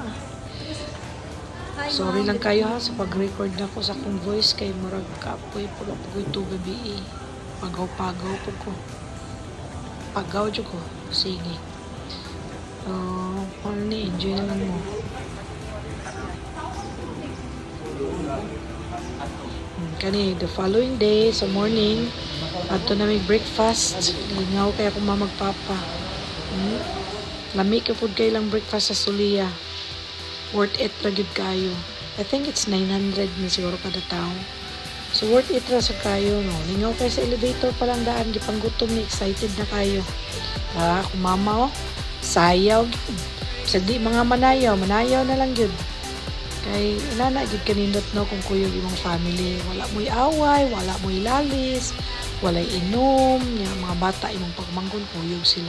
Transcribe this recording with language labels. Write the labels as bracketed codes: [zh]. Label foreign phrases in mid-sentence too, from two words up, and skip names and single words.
[ceb] Sorry lang kayo ha sa pag-record na ko sa akong voice kay murag kapoy. Pag-apoy ito gabi Pagaw-pagaw po ko. Pagaw dyan ko. Sige. gani, enjoy na lang mo. Kani, [en] the following day, [ceb] sa morning, ato na may breakfast. Lingaw kaya kung magpapa. Lami ka po kayo lang breakfast sa Sulia. Worth it ra gyud kayo. [en] I think it's 900 [ceb] na siguro kada tao. So worth it ra sa kayo, no. Lingaw kayo sa elevator pa lang daan, gipanggutom ni, excited na kayo. Kung mama, sayaw gyud. Sagdi mga manayaw na lang gyud. Kay inana gyud kanindot, no, kung kuyog imong family. Wala mo'y away, wala mo'y lalis, walay inom, nya mga bata imong pagmanggon kuyog sila.